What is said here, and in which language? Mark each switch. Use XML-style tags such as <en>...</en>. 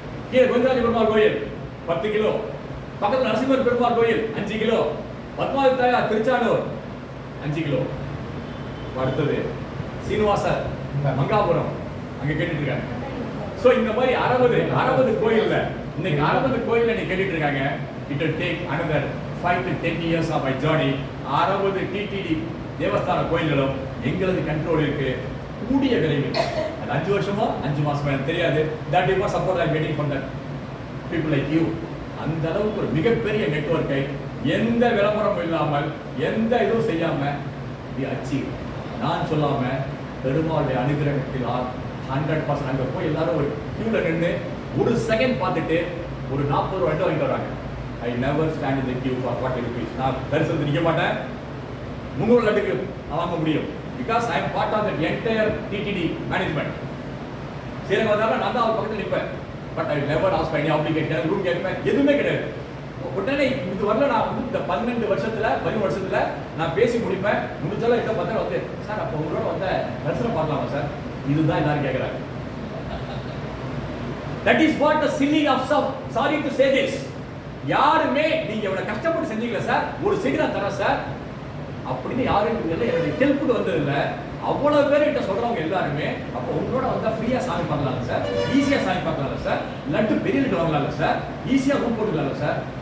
<ta>கீழே கோவிந்தராஜ பெருமாள் கோயில் 10 கிலோ, பக்கத்தில் நரசிம்மர் பெருமாள் கோயில் 5 கிலோ, பத்மாவதி தாயார் திருச்சானூர் 5 கிலோ. அடுத்தது சீனிவாச மங்காபுரம் அங்க கேட்டுட்டு இருக்காங்க. சோ இந்த மாதிரி 60 கோயில்ல இன்னைக்கு 60 கோயில்ல நீ கேட்டுட்டு இருக்காங்க.</ta> <en>It will take another 5 to 10 years of my journey.</en> <ta>60 TTD தேவஸ்தான கோயில்களும் எங்களது கண்ட்ரோல் இருக்கு. கூடிய விரைவில் அது 5 வருஷமோ 5 மாசமோ எனக்கு தெரியாது.</ta> <en>That is support I am waiting for that people like you.</en> <ta>அந்த அளவுக்கு ஒரு மிகப்பெரிய நெட்வொர்க்கை எந்த விளம்பரமும் இல்லாமல் எந்த இதுவும் செய்யாம அச்சீவ். நான் சொல்லாம பெருமாளுடைய அனுகிரகத்தில் 100% அங்க போய் எல்லாரும் ஒரு கியூல நின்று 1 செகண்ட் பார்த்துட்டு ஒரு 40 ரூபாய் வாங்கிட்டு வராங்க.</ta> <en>I never stand in the queue for 40 rupees.</en> <ta>நான் தரிசனத்துக்கு நிற்க மாட்டேன். 300 லட்டுக்கு நான் வாங்க முடியும்.</ta> <en>Because I am part of the entire TTD management.</en> <ta>Srirangam வந்தாலும் நான் தான் அவர் பக்கத்தில் நிற்பேன்.</ta> <en>But I never ask for any obligation.</en> <ta>Room கேட்பேன், எதுவுமே கிடையாது. உடனே இது வரல. நான் வந்து இந்த 12 வருஷத்துல நான் பேசி முடிப்பேன். முடிச்சாலும் எட்ட பார்த்தா வந்து சார் அப்போ உங்களோட வந்த தரிசனம் பார்க்கலாமா சார்? இதுதான் எல்லாரும் கேட்குறாங்க.</ta> <en>That is what the silly of some, sorry to say this.</en> <ta>யாருமே நீங்க எவ்வளவு கஷ்டப்பட்டு செஞ்சீங்களா சார், ஒரு செய்தி நான் தரேன் சார் அப்படின்னு யாரும் என்னுடைய ஹெல்ப்புக்கு வந்தது இல்லை. அவ்வளவு பேர் கிட்ட சொல்றவங்க எல்லாருமே அப்போ உங்களோட வந்தா ஃப்ரீயா சாமி பார்க்கலாம்ல சார், ஈஸியா சாமி பார்க்கலாம்ல சார், லட்டு பெரிய லட்டு வாங்கலாம்ல சார், ஈஸியா ரூம் போட்டுக்கலாம்ல சார்.</ta>